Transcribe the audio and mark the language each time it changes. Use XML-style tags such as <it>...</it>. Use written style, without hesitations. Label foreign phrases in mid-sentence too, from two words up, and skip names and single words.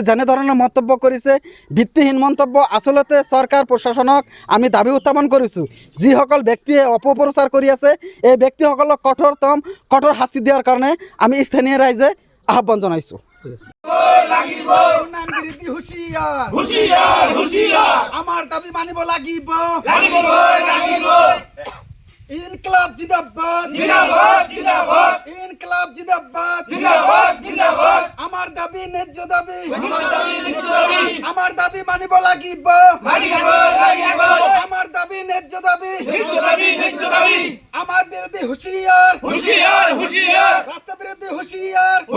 <as>যেনেধৰণৰ মন্তব্য কৰিছে ভিত্তিহীন মন্তব্য। আচলতে চৰকাৰ প্ৰশাসনক আমি দাবী উত্থাপন কৰিছোঁ যিসকল ব্যক্তিয়ে অপপ্ৰচাৰ কৰি আছে এই ব্যক্তিসকলক কঠোৰ শাস্তি দিয়াৰ কাৰণে আমি স্থানীয় ৰাইজে আহ্বান জনাইছোঁ। আমাৰ দাবী মানিব লাগিব।</as> <ur>انقلاب زندہ باد، انقلاب زندہ باد.</ur> <bn>আমার দাবি ন্যায্য দাবি, আমার দাবি</bn> <as>মানিব লাগিব।</as> <bn>আমার দাবি ন্যায্য দাবি, আমার বিরোধী হুঁশিয়ার, রাস্তা বিরোধী হুঁশিয়ার।</bn>